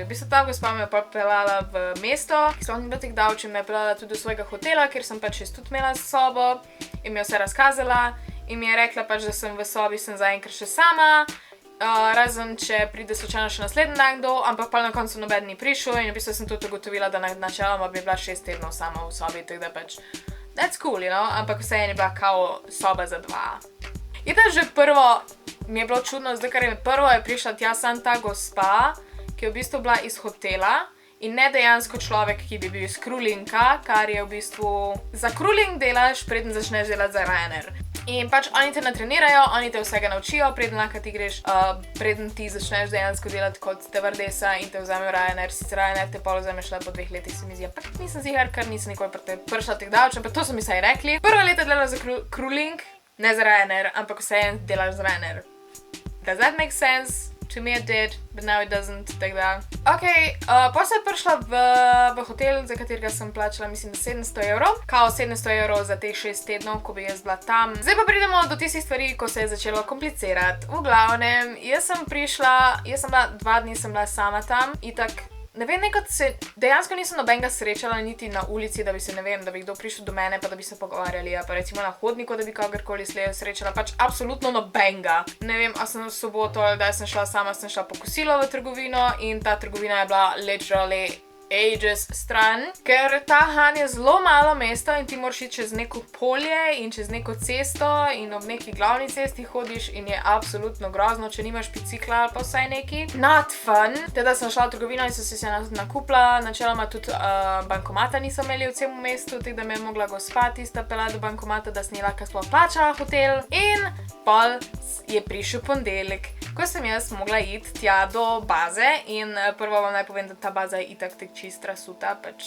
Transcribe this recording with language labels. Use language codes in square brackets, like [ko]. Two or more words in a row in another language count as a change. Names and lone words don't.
[sl] V bistvu ta gospa me je pa peljala v mesto, ki sploh ni bilo tako davče, me je peljala tudi do svojega hotela, kjer sem pač jaz tudi imela sobo in mi je vse razkazala in mi je rekla pač, da sem v sobi, sem zaenkrat še sama, razen če pride slučajno še naslednji dan kdo, ampak pa na koncu noben ni prišel in v bistvu sem tudi ugotovila, da načeloma bi bila 6 tednov sama v sobi, tako da pač [en] that's cool, you know, [sl] ampak vseeno je bila kao soba za 2. In da že prvo mi je bilo čudno, zdaj ker prvo je prišla tja sam ta gospa, ki je v bistvu bila iz hotela in ne dejansko človek, ki bi bil iz krulinka, kar je v bistvu za kruling delaš, preden začneš delati za Ryanair. In pač oni te natrenirajo, oni te vsega naučijo, preden lahko ti greš, preden ti začneš dejansko delati kot stevardesa in te vzamejo Ryanair. Sicer Ryanair te pol vzameš le po 2 letih, se mi zdi, ampak nisem ziher, ker nisem nikoli prišla teh davčev, ampak to so mi saj rekli. Prva leta delala za kruling, ne za Ryanair, ampak vseeno delaš za Ryanair. [en] Does that make sense? To me it did, but now it doesn't, [sl] tako da. Ok, potem sem prišla v hotel, za katerega sem plačala, mislim, 700 evrov. Kao 700 evrov za teh 6 tednov, ko bi jaz bila tam. Zdaj pa pridemo do tistih stvari, ko se je začelo komplicirati. V glavnem, jaz sem bila 2 dni sem bila sama tam, itak. Ne vem, dejansko nisem nobenega srečala niti na ulici, da bi se, ne vem, da bi kdo prišel do mene, pa da bi se pogovarjali, pa recimo na hodniku, da bi kogarkoli srečala, pač absolutno nobenega. Ne vem, a sem v soboto ali da sem šla sama, sem šla po kosilo v trgovino in ta trgovina je bila [en] literally ages [sl] stran, ker ta Han je zelo malo mesta in ti moraš iti čez neko polje in čez neko cesto in ob neki glavni cesti hodiš in je absolutno grozno, če nimaš bicikla ali pa vsaj neki. [en] Not fun. [sl] Teda sem šla v trgovino in sem se nakupila, načeloma tudi bankomata niso imeli v celem mestu, tako da me je mogla gospa tista pelati do bankomata, da sem ji lahko sploh plačala hotel in pol je prišel ponedeljek, ko sem jaz mogla iti tja do baze in prvo vam naj povem, da ta baza je itak čist rasuta, pač.